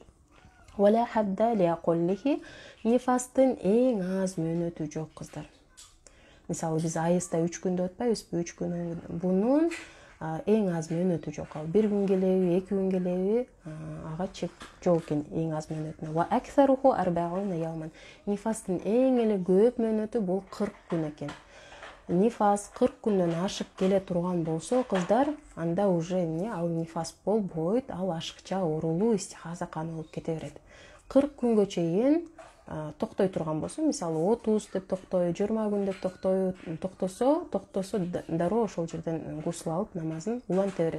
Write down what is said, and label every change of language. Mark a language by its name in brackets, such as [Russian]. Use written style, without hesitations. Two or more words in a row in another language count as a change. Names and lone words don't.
[Arabic] ولا حد لأقله. [Kyrgyz] Нифастын эң аз мөөнөтү жок кыздар. Мисалы, биз айызда 3 күндө өтпөйбүзбү, 3 күн бунун эң аз мөөнөтү жок. Ал 1 күн келеби, 2 күн келеби, ага чек жок экен эң аз мөөнөтүнө. [Arabic] وأكثره 40 يوما. [Kyrgyz] Нифастын эң эле көп мөөнөтү бул 40 күн экен. Нифас 40 күндөн ашык келе турган болсо, кыздар, анда уже эмне, ал нифас болбойт, ал ашыкча оорулуу истихаза каны болуп кете берет. 40 күнгө чейин токтой турган болсо, мисалы 30 деп токтойт, 20 күн деп токтосо дароо ошол жерден гусул алып намазын уланта берет.